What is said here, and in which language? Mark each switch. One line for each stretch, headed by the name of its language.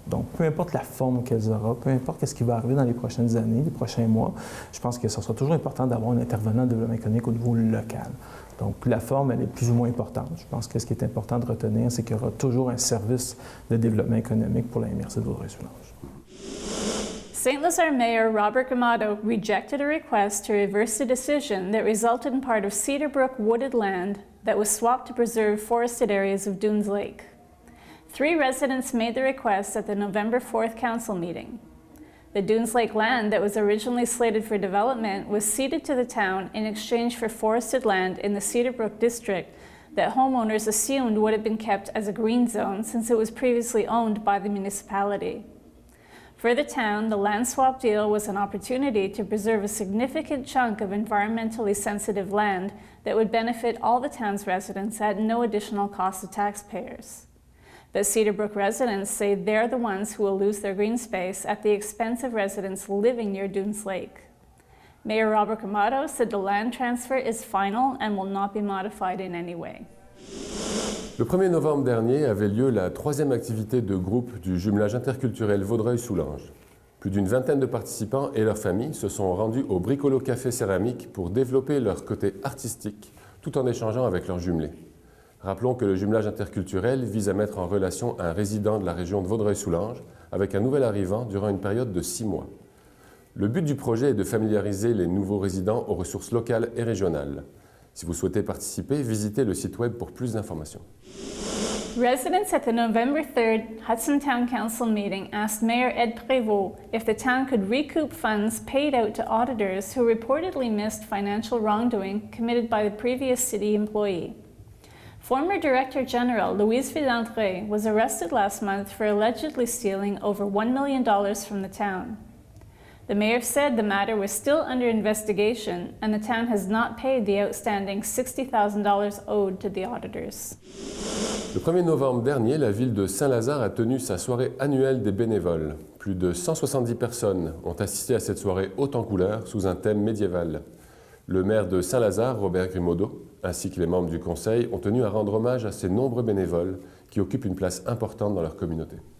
French: Donc, peu importe la forme qu'elle aura, peu importe ce qui va arriver dans les prochaines années, les prochains mois, je pense que ce sera toujours important d'avoir un intervenant de développement économique au niveau local. Donc, la forme, elle est plus ou moins importante. Je pense que ce qui est important de retenir, c'est qu'il y aura toujours un service de développement économique pour la MRC de Vaudreuil-Soulanges.
English: St. Lazare Mayor Robert Gamato rejected a request to reverse a decision that resulted in part of Cedar Brook wooded land that was swapped to preserve forested areas of Dunes Lake. 3 residents made the request at the November 4th council meeting. The Dunes Lake land that was originally slated for development was ceded to the town in exchange for forested land in the Cedar Brook district that homeowners assumed would have been kept as a green zone since it was previously owned by the municipality. For the town, the land swap deal was an opportunity to preserve a significant chunk of environmentally sensitive land that would benefit all the town's residents at no additional cost to taxpayers. But Cedar Brook residents say they're the ones who will lose their green space at the expense of residents living near Dunes Lake. Mayor Robert Gamato said the land transfer is final and will not be modified in any way.
French: Le 1er novembre dernier avait lieu la 3e activité de groupe du jumelage interculturel Vaudreuil-Soulanges. Plus d'une vingtaine de participants et leurs familles se sont rendus au Bricolo Café Céramique pour développer leur côté artistique tout en échangeant avec leurs jumelés. Rappelons que le jumelage interculturel vise à mettre en relation un résident de la région de Vaudreuil-Soulanges avec un nouvel arrivant durant une période de 6 mois. Le but du projet est de familiariser les nouveaux résidents aux ressources locales et régionales. Si vous souhaitez participer, visitez le site web pour plus d'informations.
English: Residents at the November 3rd Hudson Town Council meeting asked Mayor Ed Prévost if the town could recoup funds paid out to auditors who reportedly missed financial wrongdoing committed by the previous city employee. Former Director General Louise Villandré was arrested last month for allegedly stealing over $1 million from the town. The mayor said the matter was still under investigation and the town has not paid the outstanding $60,000 owed to the auditors.
French: Le 1er novembre dernier, la ville de Saint-Lazare a tenu sa soirée annuelle des bénévoles. Plus de 170 personnes ont assisté à cette soirée haute en couleurs sous un thème médiéval. Le maire de Saint-Lazare, Robert Grimaudot, ainsi que les membres du conseil ont tenu à rendre hommage à ces nombreux bénévoles qui occupent une place importante dans leur communauté.